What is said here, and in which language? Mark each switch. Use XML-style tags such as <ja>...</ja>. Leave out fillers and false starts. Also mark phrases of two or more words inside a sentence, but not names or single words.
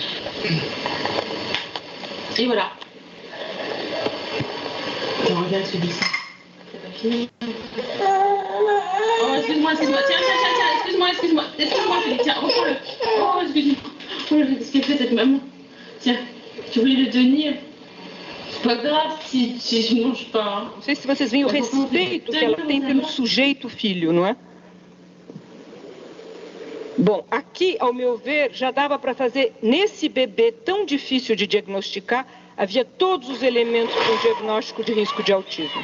<fr>Et voilà. Tiens, regarde celui-ci. C'est pas fini. Oh, excuse-moi. Tiens, excuse-moi, Philippe. Tiens, reprends-le. Oh, excuse-moi. Oh, qu'est-ce qu'elle fait, cette maman? Tiens, tu voulais le tenir? C'est pas grave si je ne mange pas. Hein.</fr> <pt>Não sei se vocês veem o respeito que ela tem pelo sujeito filho, não é? Bom, aqui, ao meu ver, já dava para fazer, nesse bebê tão difícil de diagnosticar, havia todos os elementos para um diagnóstico de risco de autismo.</pt>